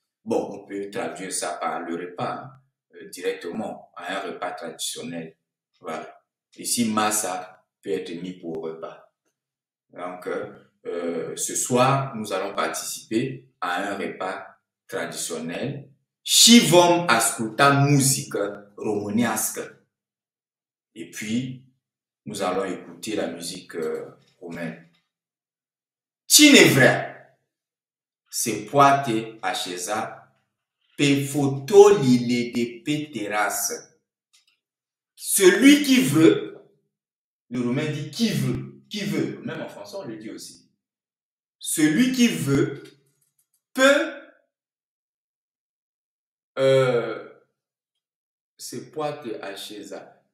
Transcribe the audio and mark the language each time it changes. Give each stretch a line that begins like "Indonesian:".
French: Bon, on peut traduire ça par le repas, directement, à un repas traditionnel. Voilà. Ici, massa peut être mis pour repas. Donc, ce soir, nous allons participer à un repas traditionnel.
Romanian: Și vom asculta muzică românească.
French: Et puis, nous allons écouter la musique romaine.
Romanian: Cine vrea se poate așeza pe fotoliile de pe terasă.
French: Celui qui veut, le romain dit qui veut, même en français on le dit aussi. Celui qui veut peut
Romanian: se poate așeza.